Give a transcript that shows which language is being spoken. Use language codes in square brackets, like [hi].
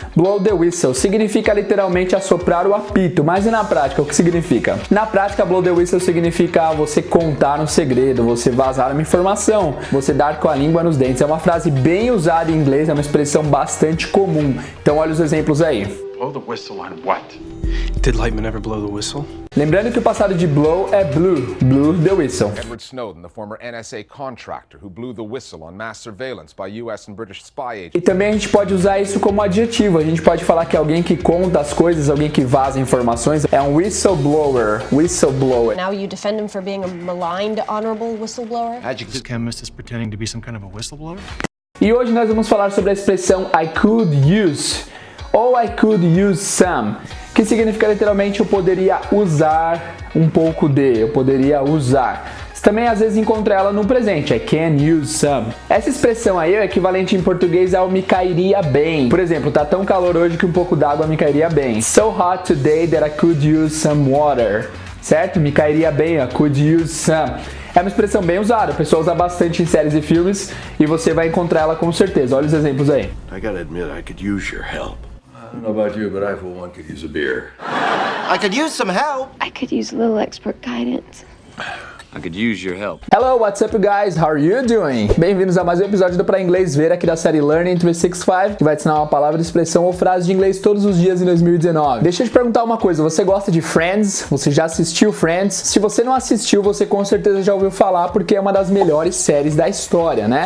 [pt] Blow the whistle significa literalmente assoprar o apito, mas e na prática, o que significa? Na prática, blow the whistle significa você contar um segredo, você vazar uma informação, você dar com a língua nos dentes. É uma frase bem usada em inglês, é uma expressão bastante comum. Então, olha os exemplos aí. [en] Blow the whistle on what? Did Lightman ever blow the whistle? [pt] Lembrando que o passado de blow é blew, blew the whistle. [en] Edward Snowden, the former NSA contractor who blew the whistle on mass surveillance by US and British spy agents. [pt] E também a gente pode usar isso como adjetivo. A gente pode falar que alguém que conta as coisas, alguém que vaza informações, é um whistleblower. [en] Whistleblower. Now you defend him for being a maligned honorable whistleblower? This chemist is pretending to be some kind of a whistleblower? [pt] E hoje nós vamos falar sobre a expressão I could use ou I could use some, que significa literalmente eu poderia usar um pouco de, eu poderia usar. Você também às vezes encontra ela no presente, é can use some. Essa expressão aí é o equivalente em português ao me cairia bem. Por exemplo, tá tão calor hoje que um pouco d'água me cairia bem. [en] So hot today that I could use some water. Certo? [pt] Me cairia bem, I could use some. É uma expressão bem usada, o pessoal usa bastante em séries e filmes e você vai encontrar ela com certeza. Olha os exemplos aí. [en] I gotta admit, I could use your help. I don't know about you, but I for one could use a beer. I could use some help. I could use a little expert guidance. I could use your help. Hello, what's up guys? How are you doing? [pt] Bem-vindos a mais um episódio do Pra Inglês Ver aqui da série Learning 365, que vai te ensinar uma palavra, expressão ou frase de inglês todos os dias em 2019. Deixa eu te perguntar uma coisa, você gosta de Friends? Você já assistiu Friends? Se você não assistiu, você com certeza já ouviu falar porque é uma das melhores séries da história, né?